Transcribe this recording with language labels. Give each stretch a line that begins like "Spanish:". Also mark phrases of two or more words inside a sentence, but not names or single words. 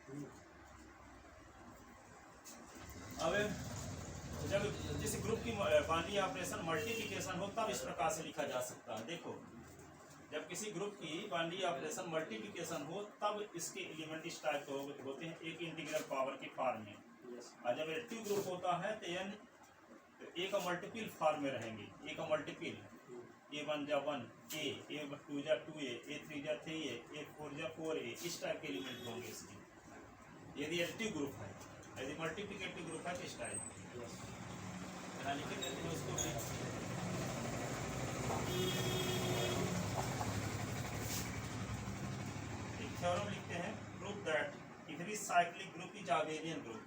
Hindi: अब जब जिस ग्रुप की
English: binary operation multiplication
Hindi: हो तब इस प्रकार से लिखा जा सकता है। देखो जब किसी ग्रुप की
English: binary operation multiplication
Hindi: हो तब इसके एलिमेंट इस टाइप के होते हैं, एक
English: integral power
Hindi: के फॉर्म में। और जब
English: additive group
Hindi: होता है तो ए का
English: multiple form
Hindi: में रहेंगे, ए का मल्टीपल, A1 जा 1 A, A2 जा 2A, A3 जा 3A, A4 जा 4A, इस टाइप के एलिमेंट होंगे इसके, यदि
English: additive group
Hindi: है। यदि
English: multiplicative group
Hindi: है तो इस टाइप लिख देते हैं उसको।
English: थ्योरम
Hindi: लिखते हैं,
English: prove that every cyclic group is abelian group.